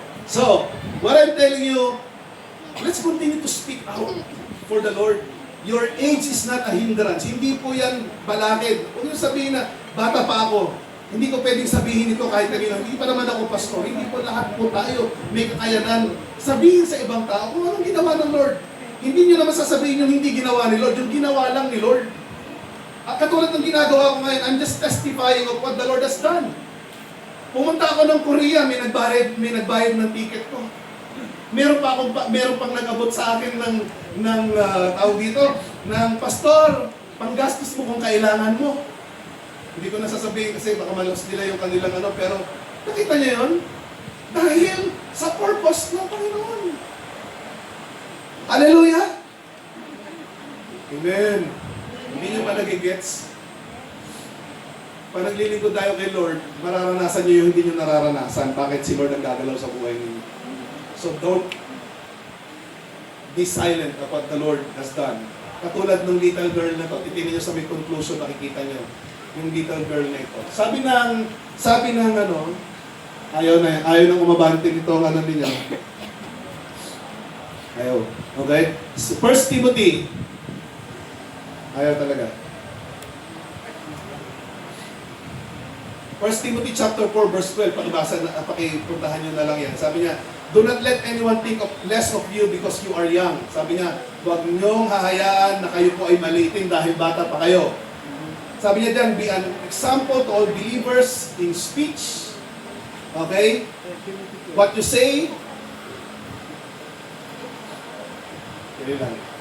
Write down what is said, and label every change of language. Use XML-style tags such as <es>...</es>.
<en>So, what I'm telling you, let's continue to speak out for the Lord. Your age is not a hindrance.</en> <tl>Hindi po yan balakid. Huwag niyo sabihin na, bata pa ako. Hindi ko pwedeng sabihin ito kahit kanino. Hindi pa naman ako pastor. Hindi po lahat po tayo may kakayanan. Sabihin sa ibang tao kung anong ginawa ng Lord. Hindi niyo naman sasabihin yung hindi ginawa ni Lord. Yung ginawa lang ni Lord. Katulad ng ginagawa ko ngayon,</tl> <en>I'm just testifying of what the Lord has done.</en> <tl>Pumunta ako ng Korea, may nagbayad ng ticket ko. Meron pang nag-abot sa akin ng tawag dito, ng pastor, panggastos mo kung kailangan mo. Hindi ko nasasabihin kasi baka malos nila yung kanilang pero nakita niyo yun? Dahil sa purpose ng Panginoon. Hallelujah! Amen. Hindi niyo ba nagigets? Pag naglilingkod tayo kay Lord, mararanasan niyo yung hindi niyo nararanasan. Bakit si Lord ang gagalaw sa buhay niyo?</tl> <en>So don't be silent of what the Lord has done.</en> <tl>Katulad ng little girl na to, titingnan niyo sa may conclusion, makikita niyo yung little girl na ito. Sabi ng ayaw nang umabante nito ang ninyo. Ayaw. Okay? 1 Timothy. Ayaw talaga. 1 Timothy chapter 4 verse 12, pakipuntahan nyo na lang yan. Sabi niya,</tl> <en>do not let anyone think of less of you because you are young.</en> <tl>Sabi niya, huwag niyong hahayaan na kayo po ay maliitin dahil bata pa kayo. Sabi niya dyan,</tl> <en>be an example to all believers in speech. Okay? What you say.</en> <tl>Kaya lang.</tl>